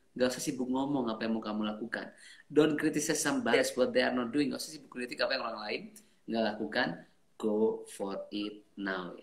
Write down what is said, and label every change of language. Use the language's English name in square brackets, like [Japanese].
[Indonesian] Gak usah sibuk ngomong apa yang mau kamu lakukan. [English] Don't criticize somebody else what they are not doing. [Indonesian] Gak usah sibuk kritik apa yang orang lain nggak lakukan. [English] Go for it now.